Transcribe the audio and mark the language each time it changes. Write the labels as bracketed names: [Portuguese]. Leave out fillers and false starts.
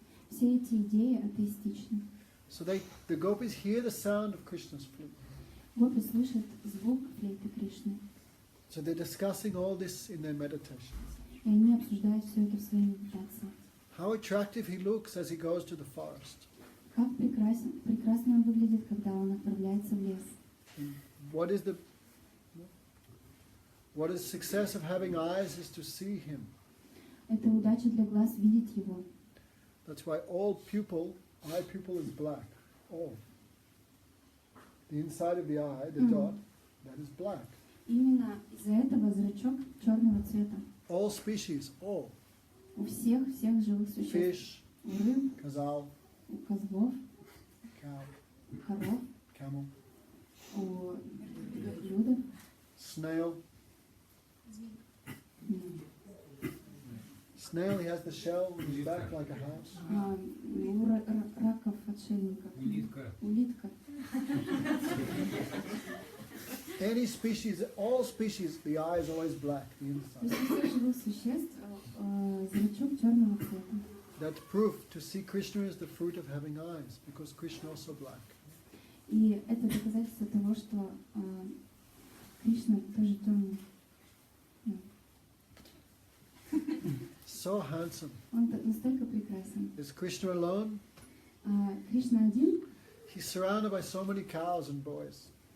[Russian] Все эти идеи атеистичны. [English] So the gopis hear the sound of Krishna's flute. [Russian] Гопи слышат звук флейты Кришны. [English] So they're discussing all this in their meditations. [Russian] И они обсуждают все это в своей медитации. [English] How attractive he looks as he goes to the forest. [Russian] Как прекрасно он выглядит, когда он отправляется в лес. [English] What is success of having eyes is to see him. [Russian] Это удача для глаз видеть его. [English] That's why eye pupil is black. All. The inside of the eye, the dot, that is black. [Russian] Именно из-за этого зрачок черного цвета. [English] All species, all. [Russian] У всех живых существ. [English] Fish, [Russian] У рыб, [English] gazelle, [Russian] у козлов, [English] cow, [Russian] у коров, [English] camel, [Russian] у верблюдов, [English] snail. Snail, he has the shell on his back like a house. [Russian] у раков, отшельников. Улитка. [English] Any species, all species, the eye is always black, the [Russian] У [English] inside. [Russian] всех живых существ зрачок черного цвета. [English] That's proof to see Krishna is the fruit of having eyes, because Krishna also black. [Russian] И это доказательство того, что Кришна тоже темный. [English] So handsome. [Russian] Он настолько прекрасен. [English] Is Krishna alone? [Russian] Кришна один, [English] He's surrounded by so many cows and boys.